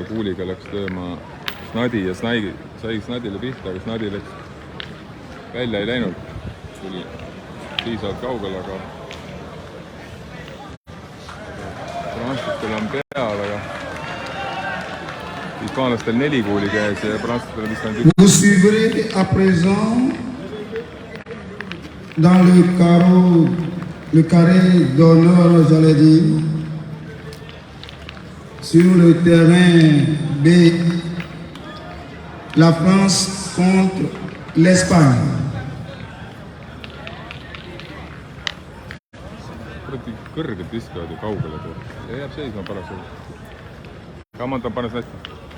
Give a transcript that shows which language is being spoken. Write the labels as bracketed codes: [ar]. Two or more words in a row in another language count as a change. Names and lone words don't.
[et] kuuliga läks lööma Snadi ja sai Snadile pihta, aga Snadi läks välja ei läinud. Tuli piisavalt kaugel, aga prantslastel on peal, aga hispaanlastel 4 kuuli käes ja prantslastel on vist ainult 1. [fr] Vous suivrez à présent dans le carré d'honneur, j'allais dire, sur le terrain B, la France contre l'Espagne. [et] Kõrgelt viskavad ja kaugele tuleb. Ja jääb seisma parasjagu. Kamanta panes hästi.